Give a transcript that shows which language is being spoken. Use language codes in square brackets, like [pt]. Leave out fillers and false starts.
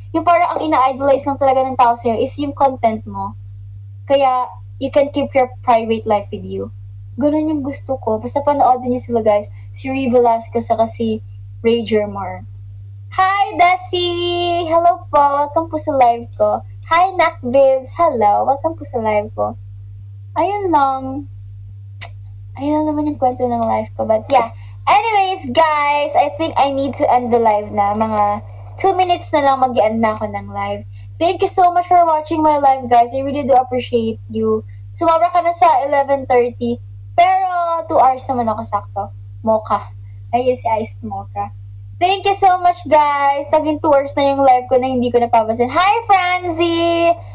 [tl] Yung parang ang ina-idolize lang talaga ng tao sa'yo is yung content mo. [en] Kaya, you can keep your private life with you. [tl] Ganon yung gusto ko. Basta panoodin niyo sila guys. Si Ray Velasco saka si Ray Jermar. Hi, Desi! Hello po. Welcome po sa live ko. Hi, Nak Bibs. Hello. Welcome po sa live ko. Ayun lang. Ayun lang naman yung kwento ng live ko. [en] But yeah. Anyways, guys, I think I need to end the live na. [tl] Mga 2 minutes na lang mag-end na ako ng live. [en] Thank you so much for watching my live, guys. I really do appreciate you. [tl] Sumabra ka na sa 11:30. Pero 2 hours naman ako sakto. Mocha. Ayun si Iced Mocha. [en] Thank you so much, guys. [tl] Naging 2 hours na yung live ko na hindi ko napapansin. Hi, Franzie!